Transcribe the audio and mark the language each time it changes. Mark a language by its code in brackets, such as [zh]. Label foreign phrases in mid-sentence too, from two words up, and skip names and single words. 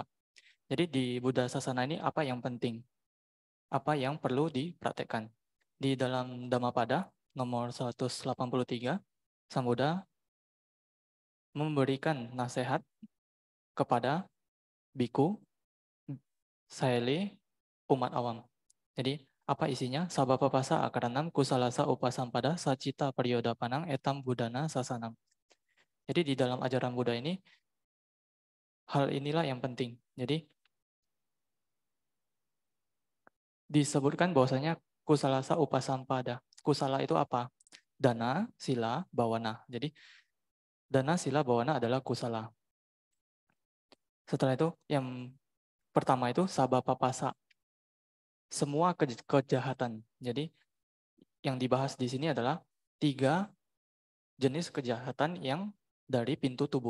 [id] Jadi di Buddha Sasana ini apa yang penting? Apa yang perlu dipraktekkan? Di dalam Dhammapada nomor 183, Sang Buddha memberikan nasihat kepada biku, saele, umat awam. Jadi apa isinya? [pi] Sabapapasa akaranam kusalasa upasampada sacita paryodapanang etam budana sasanam. [id] Jadi di dalam ajaran Buddha ini, hal inilah yang penting. Jadi disebutkan bahwasanya [pi] kusalasa upasampada. [id] Kusala itu apa? Dana, sila, bawana. Jadi dana, sila, bawana adalah kusala. Setelah itu yang pertama itu sabapapasa. Semua kejahatan. Jadi yang dibahas di sini adalah 3 jenis kejahatan yang dari pintu tubuh.